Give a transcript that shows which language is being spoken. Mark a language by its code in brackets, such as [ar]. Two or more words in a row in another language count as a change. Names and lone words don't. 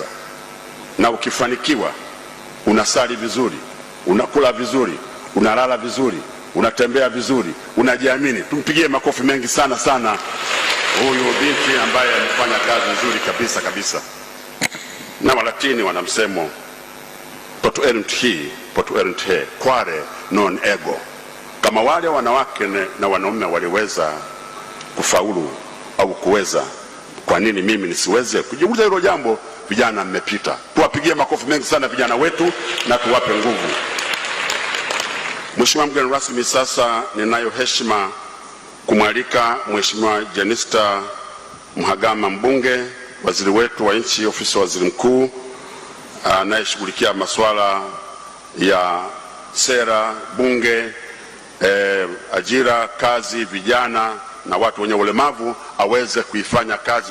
[sw] Na ukifanikiwa unasali vizuri, unakula vizuri, unalala vizuri, unatembea vizuri, unajiamini. Tumpigie makofi mengi sana sana huyu binti ambaye alifanya kazi nzuri kabisa. Na Walatini wana msemo [la] potu erunt hi, potu erunt he, quare non ego. [sw] Kama wale wanawake na wanaume waliweza kufaulu au kuweza, kwa nini mimi nisiweze? Kujiuliza hilo jambo. Vijana mmepita. Tuwapigie makofi mengi sana vijana wetu na tuwape nguvu. Mheshimiwa mgeni rasmi, sasa ninayo heshima kumwalika Mheshimiwa Jnicc Mhagama, mbunge, waziri wetu wa nchi, ofisi ya waziri mkuu, anayeshughulikia masuala ya sera, bunge, ajira, kazi, vijana na watu wenye ulemavu, aweze kuifanya kazi.